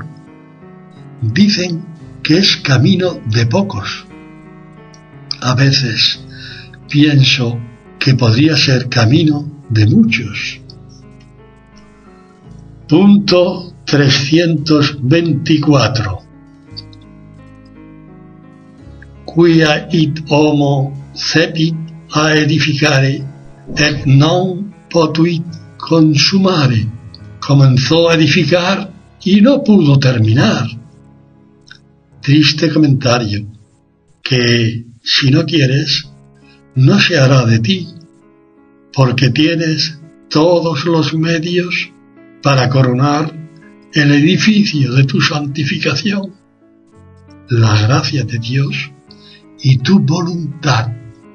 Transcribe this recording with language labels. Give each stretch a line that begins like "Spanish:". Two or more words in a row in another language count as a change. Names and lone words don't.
Spanish: Dicen que es camino de pocos. A veces pienso que podría ser camino de muchos. Punto 324.
Latin: Quia id homo cepit a edificare et non potuit consumare.
Spanish: Comenzó a edificar y no pudo terminar. Triste comentario, que si no quieres, no se hará de ti, porque tienes todos los medios para coronar el edificio de tu santificación, la gracia de Dios y tu voluntad.